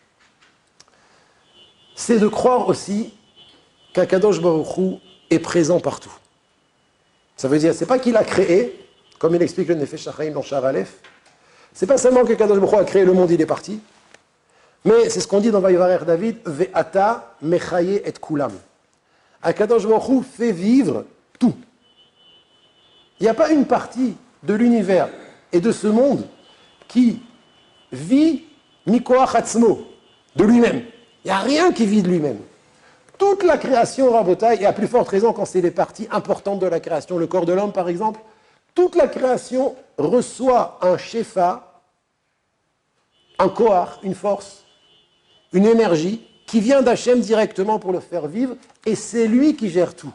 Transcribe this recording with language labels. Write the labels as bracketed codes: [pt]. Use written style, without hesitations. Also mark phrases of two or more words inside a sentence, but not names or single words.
[fr] C'est de croire aussi qu' [he] הקדוש ברוך הוא [fr] est présent partout. Ça veut dire, c'est pas qu'il a créé, comme il explique le Nefesh HaChaim dans Sha'ar Aleph, c'est pas seulement qu' [he] הקדוש ברוך הוא [fr] a créé le monde, il est parti, mais c'est ce qu'on dit dans Vayivarer David, [he] ואתה מחיה את כולם. הקדוש ברוך הוא [fr] fait vivre tout. Il n'y a pas une partie de l'univers et de ce monde qui vit [he] מכח עצמו, [fr] de lui-même. Il n'y a rien qui vit de lui-même. Toute la création, Rabotai, et à plus forte raison quand c'est les parties importantes de la création, le corps de l'homme par exemple, toute la création reçoit un shefa, un koach, une force, une énergie qui vient d'Hachem directement pour le faire vivre, et c'est lui qui gère tout.